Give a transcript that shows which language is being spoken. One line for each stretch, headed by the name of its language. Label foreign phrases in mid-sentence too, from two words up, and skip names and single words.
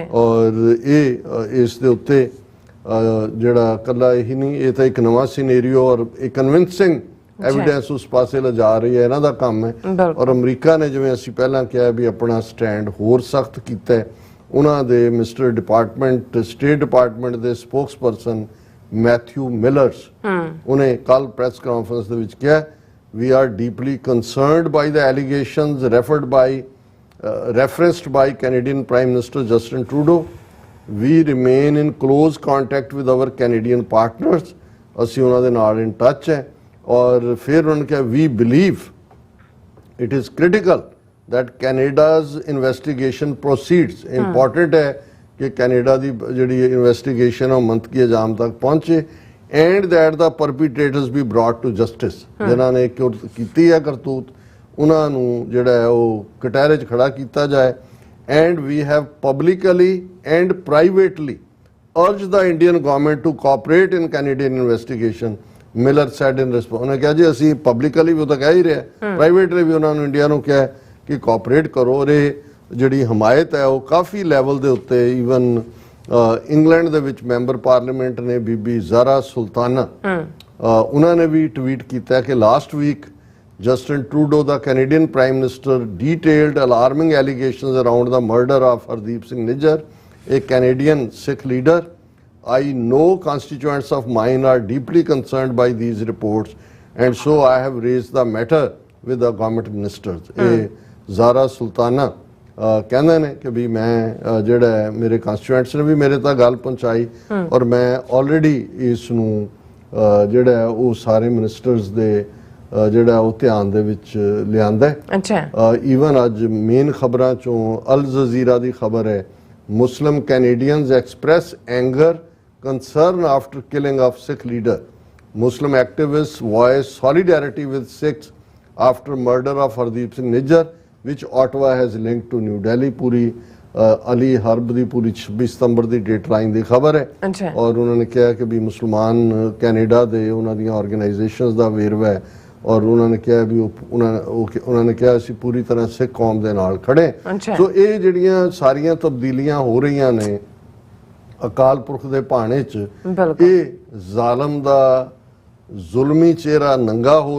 Punjabi: ਔਰ ਇਹ ਇਸ ਦੇ ਉੱਤੇ ਜਿਹੜਾ ਕੱਲਾ ਇਹੀ ਨਹੀਂ, ਇਹ ਤਾਂ ਇੱਕ ਨਵਾਂ ਸੀਨੇਰੀਓ ਔਰ ਇੱਕ
English: convincing evidence
Punjabi: ਉਸ ਪਾਸੇ ਲਿਜਾ ਰਹੀ ਹੈ, ਇਹਨਾਂ ਦਾ ਕੰਮ ਹੈ। ਔਰ ਅਮਰੀਕਾ ਨੇ ਜਿਵੇਂ ਅਸੀਂ ਪਹਿਲਾਂ ਕਿਹਾ ਵੀ ਆਪਣਾ ਸਟੈਂਡ ਹੋਰ ਸਖਤ ਕੀਤਾ। ਉਹਨਾਂ ਦੇ
English: mister department state department
Punjabi: ਦੇ ਸਪੋਕਸਪਰਸਨ ਮੈਥਿਊ ਮਿਲਰਸ ਉਹਨੇ ਕੱਲ
English: press conference
Punjabi: ਦੇ ਵਿੱਚ ਕਿਹਾ
English: we are deeply concerned by the allegations referenced by Canadian Prime Minister Justin Trudeau. We remain in close contact with our Canadian partners.
Punjabi: ਅਸੀਂ ਉਹਨਾਂ ਦੇ ਨਾਲ
English: in touch
Punjabi: ਹੈ ਔਰ ਫਿਰ ਉਹਨਾਂ ਨੇ ਕਿਹਾ
English: we believe it is critical that Canada's investigation proceeds.
Punjabi: Important ਹੈ ਕਿ ਕੈਨੇਡਾ ਦੀ ਜਿਹੜੀ ਇਨਵੈਸਟੀਗੇਸ਼ਨ ਉਹ ਮੰਤਕੀ ਅੰਜਾਮ ਤੱਕ ਪਹੁੰਚੇ
English: and that the perpetrators be brought to justice.
Punjabi: ਜਿਨ੍ਹਾਂ ਨੇ ਕੀਤੀ ਹੈ ਕਰਤੂਤ ਉਹਨਾਂ ਨੂੰ ਜਿਹੜਾ ਹੈ ਉਹ ਕਟਹਿਰੇ 'ਚ ਖੜਾ ਕੀਤਾ ਜਾਏ
English: and we have publicly and privately urged the Indian government to cooperate in Canadian investigation. Miller said in response.
Punjabi: ਉਹਨੇ ਕਿਹਾ ਜੀ ਅਸੀਂ ਪਬਲਿਕਲੀ ਵੀ ਉਹ ਤਾਂ ਕਹਿ ਹੀ ਰਿਹਾ ਪ੍ਰਾਈਵੇਟਲੀ ਵੀ ਉਹਨਾਂ ਨੂੰ ਇੰਡੀਆ ਨੂੰ ਕਿਹਾ ਕਿ ਕੋਆਪਰੇਟ ਕਰੋ ਔਰ ਇਹ ਜਿਹੜੀ ਹਮਾਇਤ ਹੈ ਉਹ ਕਾਫੀ ਲੈਵਲ ਦੇ ਉੱਤੇ ਈਵਨ ਇੰਗਲੈਂਡ ਦੇ ਵਿੱਚ
English: member parliament
Punjabi: ਨੇ ਬੀਬੀ ਜ਼ਾਰਾ ਸੁਲਤਾਨਾ ਉਹਨਾਂ ਨੇ ਵੀ ਟਵੀਟ ਕੀਤਾ ਕਿ
English: last week Justin Trudeau, the Canadian Prime Minister, detailed alarming allegations around the murder of Hardeep Singh Nijjar, a Canadian Sikh leader. I know constituents of mine are deeply concerned by these reports and so I have raised the matter with the government ministers.
Punjabi: Zara Sultana ਕਹਿੰਦੇ ਨੇ ਕਿ ਵੀ ਮੈਂ ਜਿਹੜਾ ਮੇਰੇ ਕੰਸਟੀਟੂਐਂਟਸ ਨੇ ਵੀ ਮੇਰੇ ਤੱਕ ਗੱਲ ਪਹੁੰਚਾਈ ਔਰ ਮੈਂ ਆਲਰੇਡੀ ਇਸ ਨੂੰ ਜਿਹੜਾ ਉਹ ਸਾਰੇ ਮਿਨਿਸਟਰਸ ਦੇ ਜਿਹੜਾ ਉਹ ਧਿਆਨ ਦੇ ਵਿੱਚ ਲਿਆਂਦਾ ਹੈ। ਈਵਨ ਅੱਜ ਮੇਨ ਖਬਰਾਂ ਚੋਂ ਅਲ ਜਜ਼ੀਰਾ ਦੀ ਖਬਰ ਹੈ
English: Muslim Canadians express anger concern after killing of Sikh leader. Muslim activists voice solidarity with Sikhs after murder of Hardeep Singh Nijjar, which Ottawa has linked to New Delhi.
Punjabi: ਪੂਰੀ ਅਲੀ ਹਰਬ ਦੀ ਪੂਰੀ 26 ਸਤੰਬਰ ਦੀ
English: date line
Punjabi: ਦੀ ਖਬਰ ਹੈ ਔਰ ਉਹਨਾਂ ਨੇ ਕਿਹਾ ਕਿ ਵੀ ਮੁਸਲਮਾਨ ਕੈਨੇਡਾ ਦੇ ਉਹਨਾਂ ਦੀਆਂ ਆਰਗੇਨਾਈਜੇਸ਼ਨਸ ਦਾ ਵੇਰਵਾ ਹੈ ਔਰ ਉਹਨਾਂ ਨੇ ਕਿਹਾ ਵੀ ਉਹਨਾਂ ਨੇ ਕਿਹਾ ਅਸੀਂ ਪੂਰੀ ਤਰ੍ਹਾਂ ਸਿੱਖ ਕੌਮ ਦੇ ਨਾਲ ਖੜੇ। ਸੋ ਇਹ ਜਿਹੜੀਆਂ ਸਾਰੀਆਂ ਤਬਦੀਲੀਆਂ ਹੋ ਰਹੀਆਂ ਨੇ ਅਕਾਲ ਪੁਰਖ ਦੇ ਭਾਣੇ 'ਚ ਇਹ ਜ਼ਾਲਮ ਦਾ ਜ਼ੁਲਮੀ ਚਿਹਰਾ ਨੰਗਾ ਹੋ